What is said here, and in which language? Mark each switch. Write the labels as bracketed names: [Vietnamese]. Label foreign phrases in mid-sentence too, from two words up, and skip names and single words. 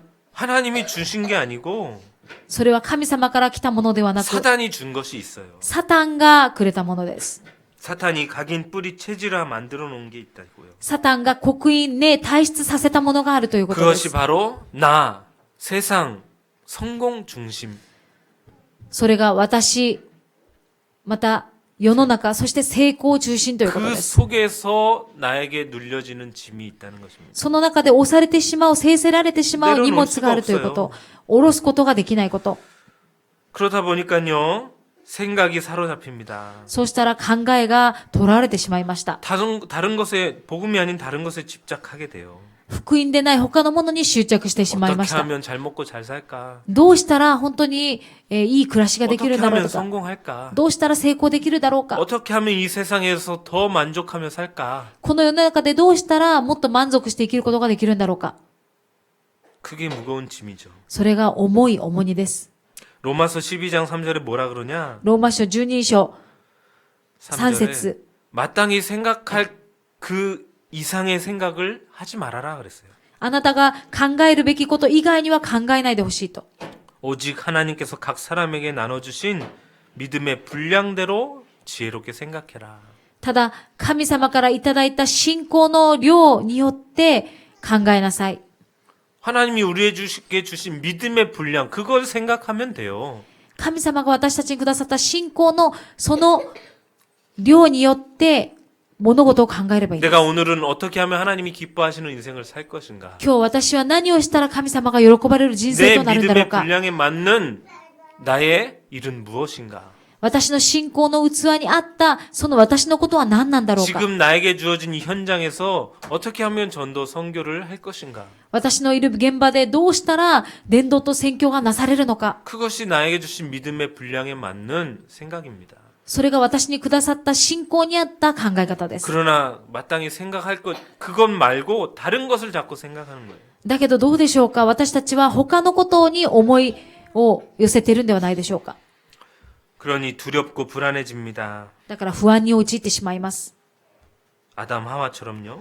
[Korean] 하나님이 주신 게 아니고 [Japanese] それは神様から来たものではなく、 [Korean] 사단이 준 것이 있어요. [Japanese] サタンがくれたものです。 [Korean] 사탄이 각인 뿌리 체질화 만들어 놓은 게 있다고요. [Japanese] サタンが刻印ね、退出させたものがあるということで [Korean] 그것이 [Japanese] す。 [Korean] 바로 나, 세상, 성공 중심. [Japanese] それが私、また世の中、そして成功中心ということ [Korean] 그 [Japanese] です。 [Korean] 속에서 나에게 눌려지는 짐이 있다는 것입니다. [Japanese] その中で押されてしまう、制せられてしまう荷物があるということ、下ろすことができないこと。 [Korean] 그러다 보니까요, 생각이 사로잡힙니다. [Japanese] そうしたら考えが囚われてしまいました。 [Korean] 다른 것에, 복음이 아닌 다른 것에 집착하게 돼요. [Japanese] 福音でない他のものに執着してしまいま [Korean] 어떻게 [Japanese] した。 [Korean] 하면 잘 먹고 잘 살까? [Japanese] どうしたら本当に、いい暮らしができ [Korean] 어떻게 [Japanese] るだろう [Korean] 하면 [Japanese] とか、 [Korean] 성공할까? [Japanese] どうしたら成功できるだろうか、 [Korean] 어떻게 하면 이 세상에서 더 만족하며 살까? [Japanese] この世の中でどうしたらもっと満足して生きることができるんだろうか。 [Korean] 그게 무거운 짐이죠. [Japanese] それが重い重荷です。 [Korean] 로마서 12장 3절에 뭐라 그러냐? [Japanese] ローマ書12章3 [Korean] 3절에 [Japanese] 節 [Korean] 마땅히 생각할 그 이상의 생각을 하지 말아라 그랬어요. [Japanese] あなたが考えるべきこと以外には考えないでほしいと。 [Korean] 오직 하나님께서 각 사람에게 나눠주신 믿음의 분량대로 지혜롭게 생각해라. [Japanese] ただ、神様からいただいた信仰の量によって考えなさい。 [Korean] 하나님이 우리에게 주신 믿음의 분량, 그걸 생각하면 돼요. [Japanese] 神様が私たちにくださった信仰のその量によって物事を考えればいいんです。 [Korean] 내가 오늘은 어떻게 하면 하나님이 기뻐하시는 인생을 살 것인가? [Japanese] 今日私は何をしたら神様が喜ばれる人生 [Korean] 내 [Japanese] となるんだろう [Korean] 믿음의 [Japanese] か。 [Korean] 분량에 맞는 나의 일은 무엇인가? [Japanese] 私の信仰の器にあったその私のことは何なんだろうか。 [Korean] 지금 나에게 주어진 이 현장에서 어떻게 하면 전도 선교를 할 것인가? [Japanese] 私のいる現場でどうしたら伝道と宣教がなされるのか。 [Korean] 그것이 나에게 주신 믿음의 분량에 맞는 생각입니다. [Japanese] それが私にくださった信仰にあった考え方です。 [Korean] 그러나 마땅히 생각할 것 그것 말고 다른 것을 자꾸 생각하는 거예요. [Japanese] だけどどうでしょうか、私たちは他のことに思いを寄せているんではないでしょうか。 [Korean] 그러니 두렵고 불안해집니다. [Japanese] だから不安に陥ってしまいます。 [Korean] 아담 하와처럼요.